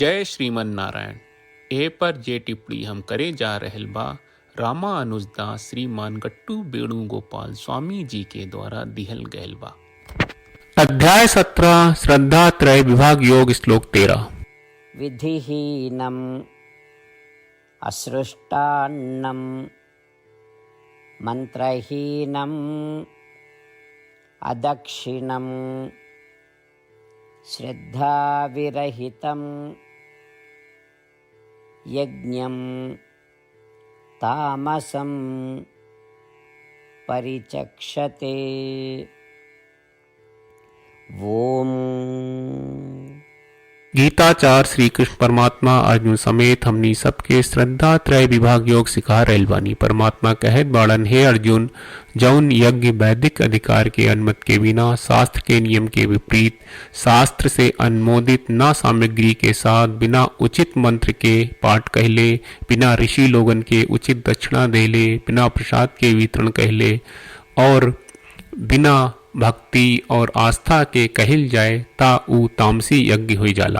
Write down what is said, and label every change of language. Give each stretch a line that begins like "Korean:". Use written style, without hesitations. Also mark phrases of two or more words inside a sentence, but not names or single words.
Bhojpuri: जय श्रीमन नारायण। ए पर जे टिप्पणी हम करे जा रहल बा रामानुजदास श्रीमान गट्टू वेणुगोपाल स्वामी जी के द्वारा दिहल गयल बा। अध्याय 17 श्रद्धा त्रय विभाग योग श्लोक 13।
Sanskrit: विधिहीनम् असृष्टान्नम् मंत्रहीनम् अदक्षिणम् श्रद्धाविरहितं यज्ञं तामसं परिचक्षते।
Bhojpuri: ओम। गीताचार्य श्री कृष्ण परमात्मा अर्जुन समेत हमनी सबके श्रद्धा त्रय विभाग योग सिखा रहल बानी। परमात्मा कहत बाड़न, हे अर्जुन, जौन यज्ञ वैदिक अधिकार के अनुमति के बिना, शास्त्र के नियम के विपरीत, शास्त्र से अनुमोदित न सामग्री के साथ, बिना उचित मंत्र के पाठ कहले, बिना ऋषि लोगन के उचित दक्षिणा देले, बिना प्रसाद के वितरण कहले और बिना भक्ति और आस्था के कहल जाए ता ऊ तामसी यज्ञ हो जाला।